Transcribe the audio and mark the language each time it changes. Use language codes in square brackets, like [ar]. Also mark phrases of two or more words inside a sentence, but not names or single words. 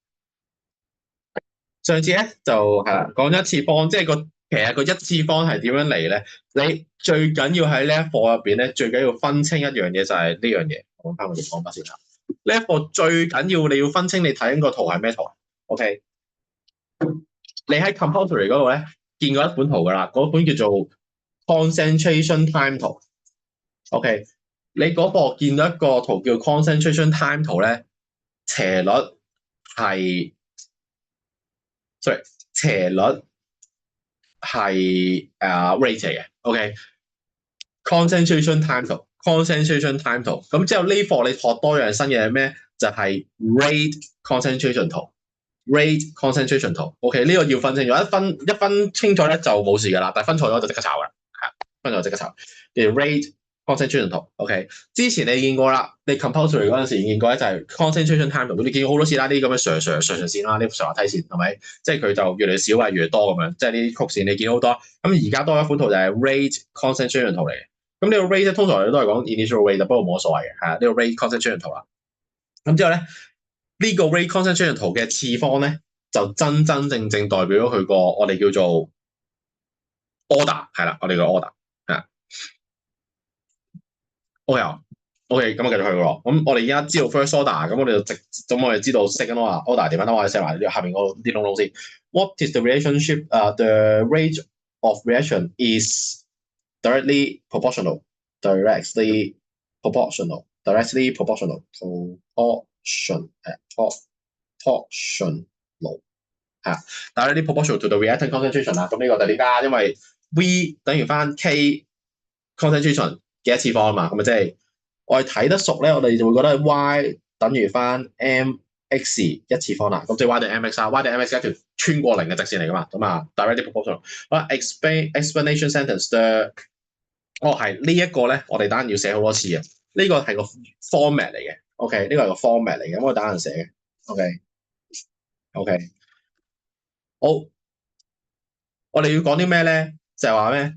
[yue] 上次咧就係啦，講一次方，即係其實個一次方係點樣嚟咧？你最緊要喺呢一課入邊咧，最緊要分清一樣嘢就係呢樣嘢。講翻我哋講法先啦。呢一課最緊要你要分清你睇緊個圖係咩圖 ？OK， 你喺 compulsory 嗰度咧見過一本圖噶啦，嗰本叫做 [en] concentration time [yue] 圖。OK， 你嗰課見到一個圖叫 [en] concentration time [yue] 圖咧，斜率係。斜率係rate 嚟嘅 ，OK。 [en] concentration time [yue] 圖 ， [en] concentration time [yue] 圖。咁之後呢課你學多樣新嘢係咩？就係 [en] rate concentration [yue] 圖 ， [en] rate concentration [yue] 圖。OK， 呢個要分清楚，一分清楚咧就冇事㗎啦，但係分錯咗就即刻炒㗎啦，分錯即刻炒。叫 [en] rate concentration [yue] 圖 ，OK。之前你見過啦，你 compulsory 嗰陣時見過咧就係 [en] concentration time [yue] 圖，你見過好多次啦，呢啲咁嘅上線啦，呢條滑梯線係咪？即係佢就越嚟越少啊，越嚟越多咁樣，即係呢啲曲線你見好多。咁而家多一款圖就係 [en] rate concentration [yue] 圖嚟嘅。咁呢個 rate 通常都係講 [en] initial rate， [yue] 不過冇乜所謂嘅，係啊，呢個 [en] rate concentration [yue] 圖啦。咁之後咧，呢個 [en] rate concentration [yue] 圖嘅次方咧，就真正代表咗佢個我哋叫做 order， 係啦，我哋個 order。OK， 咁我繼續去咯。咁我哋而家知道 [en] first order， [yue] 咁我哋就咁我哋知道 [en] second order [yue] 點樣啦。我哋寫埋下面嗰啲窿窿先。 [en] What is the relationship? The rate of reaction is directly proportional. Directly proportional. Directly proportional. [yue] Proportional 係啊。 [en] Directly proportional to the reactant concentration [yue] 啦。咁呢個就點解？因為 V 等於翻 K concentration 嘅一次方啊嘛。咁咪即係。我哋睇得熟咧，我哋就會覺得 y 等於翻 mx 一次方啦。咁即係 y 對 mx 啊 ，y 對 mx 一條穿過零嘅直線嚟噶嘛。咁啊 ， [en] directly proportional。 [yue] 好啦 ， [en] explanation sentence [yue] 係呢一個咧，我哋等陣要寫好多次嘅。呢個係個 format 嚟嘅。OK， 呢個係個 format 嚟嘅，咁我等陣寫嘅。OK， 好，我哋要講啲咩咧？就係話咩？